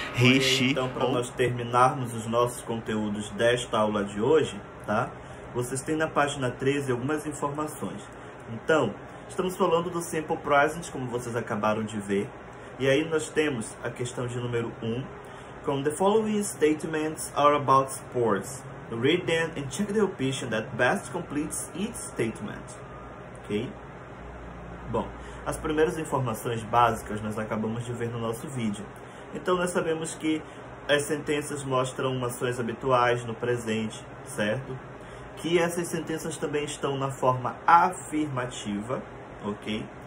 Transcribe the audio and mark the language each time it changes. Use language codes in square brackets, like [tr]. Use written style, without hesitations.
[pt] He, she, então, para nós terminarmos os nossos conteúdos desta aula de hoje, tá? Vocês têm na página 13 algumas informações. Então, estamos falando do Simple Present, como vocês acabaram de ver. E aí nós temos a questão de número 1, com [en] the following statements are about sports. Read them and check the option that best completes each statement. Ok? [pt] Bom, as primeiras informações básicas nós acabamos de ver no nosso vídeo. Então nós sabemos que as sentenças mostram ações habituais no presente, certo? Que essas sentenças também estão na forma afirmativa, ok?